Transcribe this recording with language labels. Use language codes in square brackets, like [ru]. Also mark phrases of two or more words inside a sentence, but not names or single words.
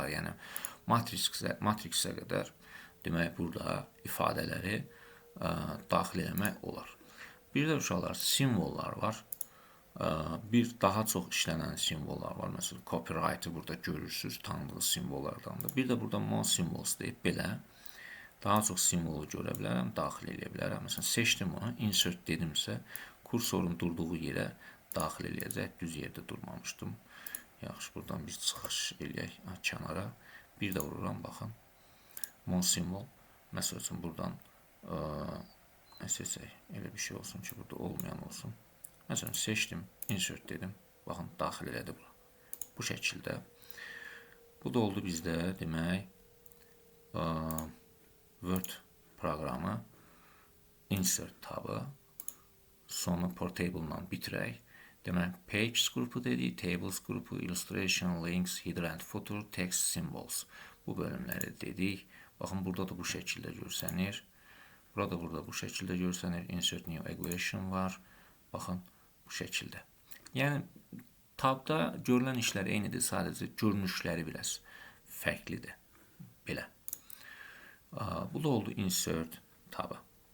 [az] Yəni matriksə qədər demək burada ifadələri daxil etmək olar. Bir də uşaqlar simvollar var. Bir daha çox işlənən simvollar var. Məsələn, copyright-ı burada görürsünüz, tanıdığı simvollardandır. Bir də burada [en] more symbols [az] deyib belə daha çox simvolu görə bilərəm, daxil edə bilərəm. Məsələn, seçdim onu, insert dedimsə, kursorun durduğu yerə daxil eləyəcək. Düz yerdə durmamışdım. Yaxşı, buradan biz çıxış eləyək kənara. Bir də vururam, baxın. [en] More symbol. [az] Məsəl üçün, buradan seçək. Elə bir şey olsun ki, burada olmayan olsun. Məsələn, seçdim, insert dedim. Baxın, daxil elədi bura. Bu şəkildə. Bu da oldu bizdə, demək, Word proqramı, insert tabı, sonra portable-la bitirək. Demək, pages qrupu dedik, tables qrupu, [en] illustration, links, header and footer, text, symbols. [az] Bu bölümləri dedik. Baxın, burada da bu şəkildə görsənir. Burada bu şəkildə görsənir. [en] Insert new equation [az] var. Baxın, bu şəkildə. Yəni, tabda görülən işlər eynidir, sadəcə görünüşləri biraz fərqlidir. Belə. Bu da oldu insert tabı.